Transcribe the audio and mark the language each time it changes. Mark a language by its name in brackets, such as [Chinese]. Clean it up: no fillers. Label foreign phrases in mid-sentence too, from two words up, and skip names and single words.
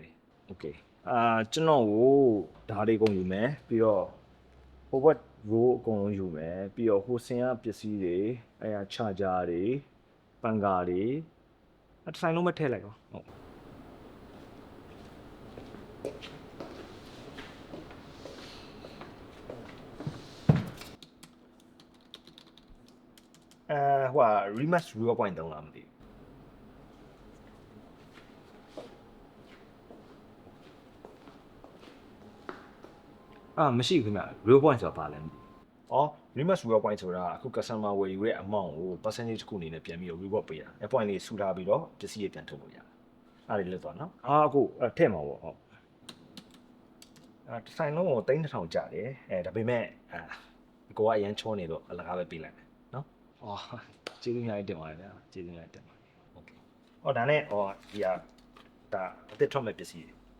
[Burmese] လေโอเคကျွန်တော်ကိုဒါလေးကုန်ယူမယ်ပြီးတော့ဟိုဘက် row အကုန်လုံးယူမယ်ပြီးတော့ဟိုစင်ကပစ္စည်းတွေချာဂျာတွေပန်ကာတွေတစ်ဆိုင်လုံးမထည့်လိုက်ပါဟုတ် ဟို [English] remix reward point [Burmese] တုံးလားမသိဘူးမရှိဘူးခင်ဗျ [English] reward point [Burmese] ဆိုတာဘာလဲမသိဘူး [English] remix reward point [Burmese] ဆိုတာအခု customer ဝယ် ယူတဲ့ amount ကို percentage တစ်ခုအနေနဲ့ပြန်ပြီးတော့ reward ပေးတာ။ point လေးစုထားပြီးတော့ပစ္စည်းတွေပြန်ထုတ်လို့ရတယ်။အားလေးလွတ်သွားနော်။အခုထည့်မှာပေါ့ဟုတ်။တစ်ဆိုင်လုံးကို3200ကျတယ်။ဒါပေမဲ့ကိုကအရန်ချောနေတော့အလကားပဲပေးလိုက်မယ်နော်။ကျေးဇူးများတင်ပါတယ်ဗျာ။ကျေးဇူးများတင်ပါတယ်။ Okay ။ဒါနဲ့ဒီဟာဒါအသစ်ထွက်မဲ့ပစ္စည်းတွေ